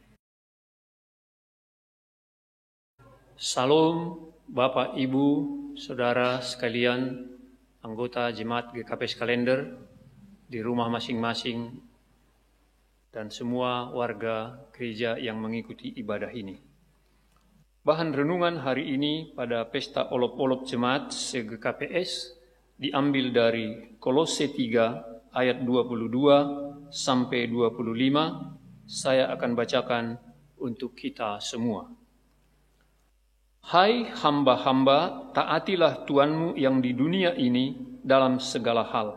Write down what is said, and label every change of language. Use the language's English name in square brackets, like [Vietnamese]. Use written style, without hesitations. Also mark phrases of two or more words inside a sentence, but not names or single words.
[Indonesian] Salam Bapak, Ibu, Saudara sekalian, anggota Jemaat GKPS Kalender di rumah masing-masing, dan semua warga gereja yang mengikuti ibadah ini. Bahan renungan hari ini pada pesta olop-olop jemaat se-GKPS diambil dari Kolose 3 ayat 22 sampai 25. Saya akan bacakan untuk kita semua. Hai hamba-hamba, taatilah Tuhanmu yang di dunia ini dalam segala hal.